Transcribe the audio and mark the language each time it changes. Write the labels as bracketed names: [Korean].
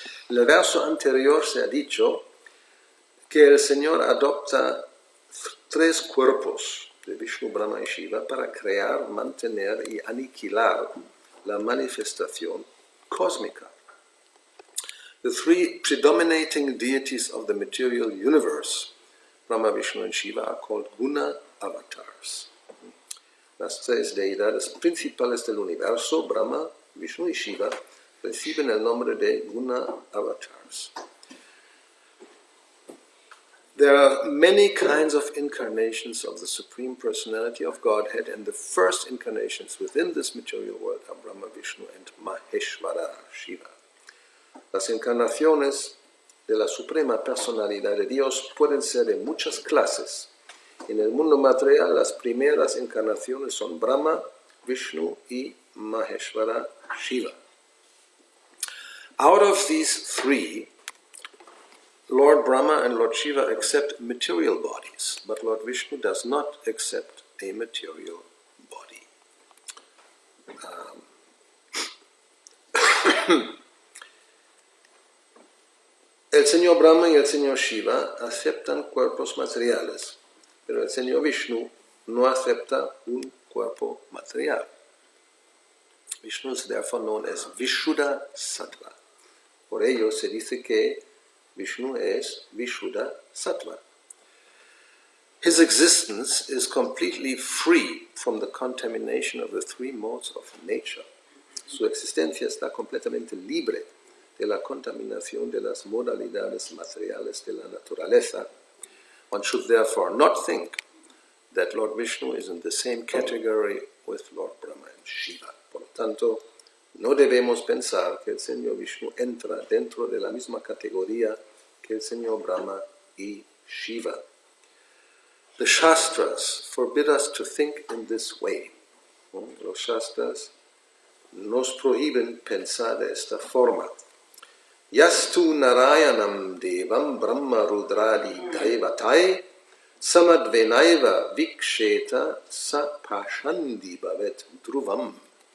[Spanish] En el verso anterior se ha dicho que el Señor adopta tres cuerpos de Vishnu, Brahma y Shiva para crear, mantener y aniquilar la manifestación cósmica. [English] The three predominating deities of the material universe, Brahma, Vishnu, and Shiva, are called guna avatars. [Spanish] Las tres deidades principales del universo, Brahma, Vishnu y Shiva, reciben el nombre de guna avatars. [English] There are many kinds of incarnations of the Supreme Personality of Godhead, and the first incarnations within this material world are Brahma, Vishnu, and Maheshvara, Shiva. [Spanish] Las encarnaciones de la Suprema Personalidad de Dios pueden ser de muchas clases. En el mundo material, las primeras encarnaciones son Brahma, Vishnu y Maheshvara, Shiva. [English] Out of these three, Lord Brahma and Lord Shiva accept material bodies, but Lord Vishnu does not accept a material body. [Spanish] El Señor Brahma y el Señor Shiva aceptan cuerpos materiales, pero el Señor Vishnu no acepta un cuerpo material. [English] Vishnu is therefore known as Vishuddha Sattva. [Spanish] Por ello se dice que Vishnu es Vishuddha Sattva. [English] His existence is completely free from the contamination of the three modes of nature. [Spanish] Su existencia está completamente libre de la contaminación de las modalidades materiales de la naturaleza. [English] One should therefore not think that Lord Vishnu is in the same category with Lord Brahma and Shiva. [Spanish] Por lo tanto, no debemos pensar que el Señor Vishnu entra dentro de la misma categoría que el Señor Brahma y Shiva. [English] The Shastras forbid us to think in this way. [Spanish] Los Shastras nos prohíben pensar de esta forma. [Sanskrit] Yastu Narayanam Devam Brahma Rudradi Daivatai Samadvenaiva Viksheta Sa Pashandi Bhavet Dhruvam.